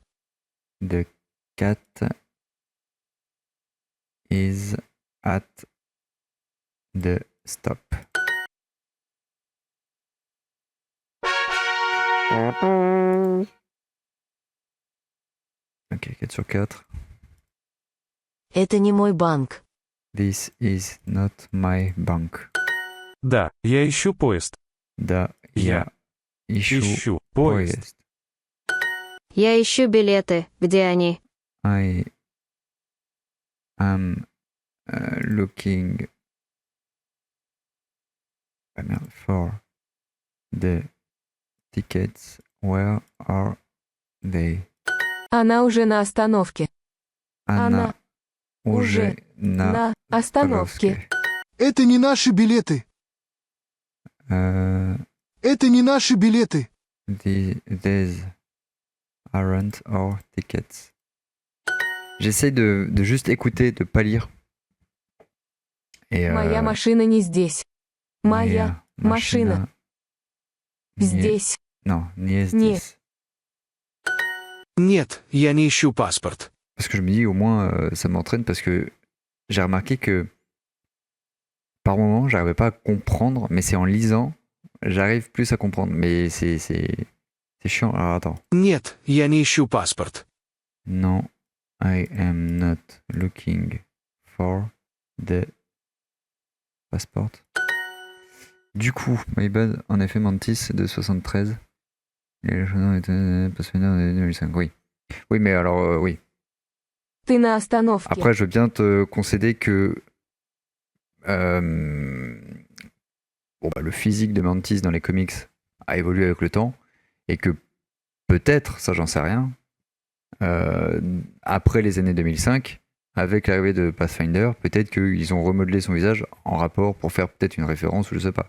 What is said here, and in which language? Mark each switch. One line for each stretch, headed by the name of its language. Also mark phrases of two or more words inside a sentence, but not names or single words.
English: The cat is at the stop.
French: Ok, 4 sur 4.
Russian: Это не мой банк.
English: This is not my bank.
Russian: Да, я ищу поезд. Да, Я я Ищу поезд. Я ищу билеты. Где они?
English: I am looking for the tickets. Where are they?
Russian: Она уже на остановке. Она уже на остановке. Это не наши билеты. Это не наши билеты.
English: These aren't our tickets.
French: J'essaie de juste écouter, de pas lire. Et,
Russian: Моя машина не здесь. Моя машина здесь. Non, не Не. здесь. Нет, я не ищу паспорт.
French: Parce que je me dis, au moins, ça m'entraîne parce que j'ai remarqué que par moment, j'arrivais pas à comprendre, mais c'est en lisant, j'arrive plus à comprendre. Mais c'est chiant. Alors attends.
Russian: Нет, я не ищу паспорт.
English: Non, I am not looking for the passport.
French: Du coup,
English: my bad,
French: en effet, Mantis, c'est de 73. Et le chemin était passionné en 2005, oui. Oui, mais alors, oui.
Russian: Ты на остановке.
French: Après, je veux bien te concéder que le physique de Mantis dans les comics a évolué avec le temps et que peut-être, ça j'en sais rien, après les années 2005, avec l'arrivée de Pathfinder, peut-être qu'ils ont remodelé son visage en rapport pour faire peut-être une référence ou je sais pas.